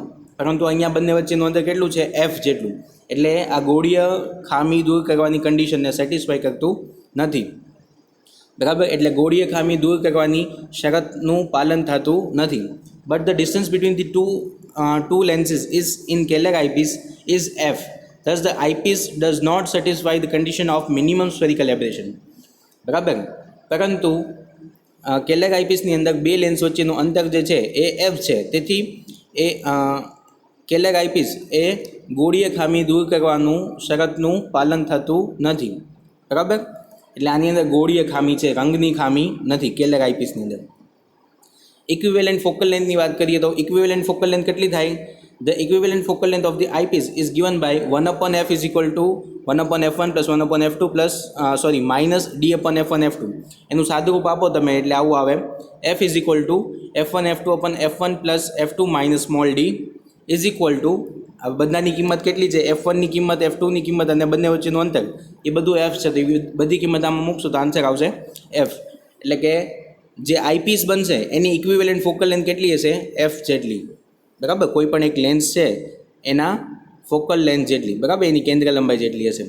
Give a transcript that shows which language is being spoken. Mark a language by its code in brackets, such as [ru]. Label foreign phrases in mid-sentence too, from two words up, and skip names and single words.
[gu] પરંતુ અહીંયા બંને વચ્ચેનું અંતર કેટલું છે? F જેટલું. એટલે આ ગોળીય ખામી દૂર કરવાની [en] conditionને satisfy [gu] કરતું નથી, બરાબર. એટલે ગોળીય ખામી દૂર કરવાની શરતનું પાલન થતું નથી. [en] But the distance between the two lenses is in Kellner eyepiece is F. thus the eyepiece does not satisfy the condition of minimum spherical aberration, [gu] બરાબર. પરંતુ કેલર આઈપીસની અંદર બે લેન્સ વચ્ચેનું અંતર જે છે એ F છે. તેથી એ કેલર આઈપીસ એ ગોળીય ખામી દૂર કરવાનું શરતનું પાલન થતું નથી, બરાબર. એટલે આની અંદર ગોળીય ખામી છે, રંગની ખામી નથી કેલર આઈપીસની અંદર. ઇક્વિવેલન્ટ ફોકલ લેન્થની વાત કરીએ તો [en] equivalent focal length [gu] કેટલી થાય? [en] The equivalent focal length of the eyepiece is given by 1/f is equal to 1/f1 plus 1/f2 plus minus d/f1 f2. [gu] એનું સાદું રૂપ આપો તમે એટલે આવું આવે, [en] f is equal to f1 f2 upon f1 plus f2 minus small d is equal to [gu] બધાની કિંમત કેટલી છે? f1 ની કિંમત, f2 ની કિંમત અને બંને વચ્ચેનું અંતર એ બધું f છે. તો બધી કિંમત આમાં મૂકશો તો આન્સર આવશે f. એટલે કે જે આઈપીસ બનશે એની [en] equivalent focal length [gu] કેટલી હશે? f જેટલી, બરાબર. કોઈ પણ એક લેન્સ છે એના [en] focal length [gu] જેટલી, બરાબર, એની કેન્દ્ર લંબાઈ જેટલી હશે.